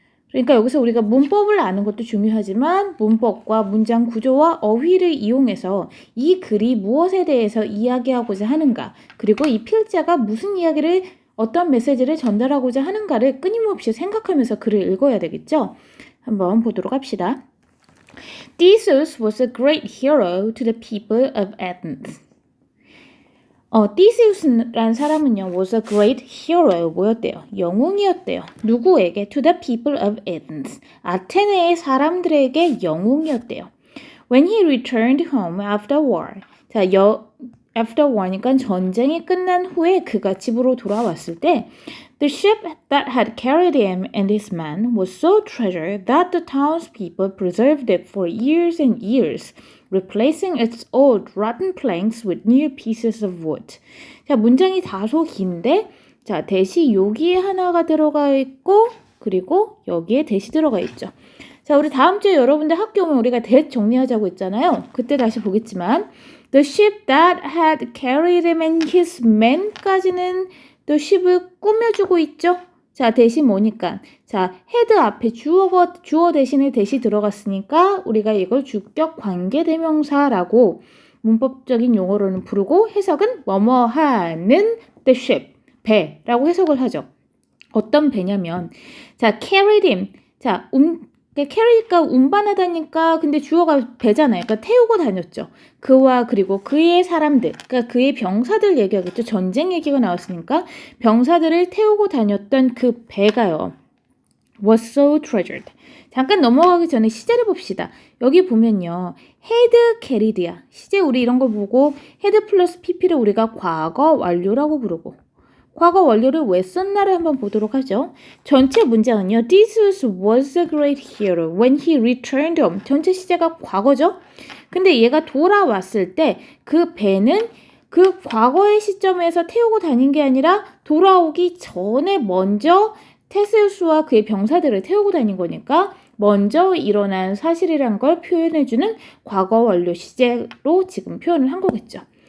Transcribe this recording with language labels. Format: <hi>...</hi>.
<ko>그러니까 여기서 우리가 문법을 아는 것도 중요하지만 문법과 문장 구조와 어휘를 이용해서 이 글이 무엇에 대해서 이야기하고자 하는가, 그리고 이 필자가 무슨 이야기를 어떤 메시지를 전달하고자 하는가를 끊임없이 생각하면서 글을 읽어야 되겠죠. 한번 보도록 합시다.</ko> <en>Theseus was a great hero to the people of Athens.</en> <ko>티세우스라는 사람은요,</ko> <en>was a great hero,</en> <ko>뭐였대요? 영웅이었대요. 누구에게?</ko> <en>To the people of Athens.</en> <ko>아테네의 사람들에게 영웅이었대요.</ko> <en>When he returned home after war. 자, after war니까</en> <ko>전쟁이 끝난 후에 그가 집으로 돌아왔을 때</ko> <en>The ship that had carried him and his men was so treasured that the townspeople preserved it for years and years, replacing its old rotten planks with new pieces of wood.</en> <ko>자, 문장이 다소 긴데, 자, 대시 여기에 하나가 들어가 있고, 그리고 여기에 대시 들어가 있죠. 자, 우리 다음 주에 여러분들 학교 오면 우리가 대 정리하자고 했잖아요. 그때 다시 보겠지만,</ko> <en>The ship that had carried him and his men</en> <ko>까지는 The ship을 꾸며주고 있죠. 자, 대신 뭐니까? 자, had 앞에 주어 대신에 대시 들어갔으니까 우리가 이걸 주격 관계대명사라고 문법적인 용어로는 부르고 해석은 뭐뭐 하는 the ship, 배라고 해석을 하죠. 어떤 배냐면, 자, carried him. 자, 캐리가 운반하다니까 근데 주어가 배잖아요. 그러니까 태우고 다녔죠. 그와 그리고 그의 사람들, 그러니까 그의 병사들 얘기하겠죠. 전쟁 얘기가 나왔으니까 병사들을 태우고 다녔던 그 배가요.</ko> <en>was so treasured.</en> <ko>잠깐 넘어가기 전에 시제를 봅시다. 여기 보면요. had carried야. 시제 우리 이런 거 보고 had 플러스 pp를 우리가 과거 완료라고 부르고 과거 완료를 왜 썼나를 한번 보도록 하죠. 전체 문장은요.</ko> <en>Theseus was a great hero when he returned home.</en> <ko>전체 시제가 과거죠. 근데 얘가 돌아왔을 때 그 배는 그 과거의 시점에서 태우고 다닌 게 아니라 돌아오기 전에 먼저 테세우스와 그의 병사들을 태우고 다닌 거니까 먼저 일어난 사실이란 걸 표현해주는 과거 완료 시제로 지금 표현을 한 거겠죠.</ko>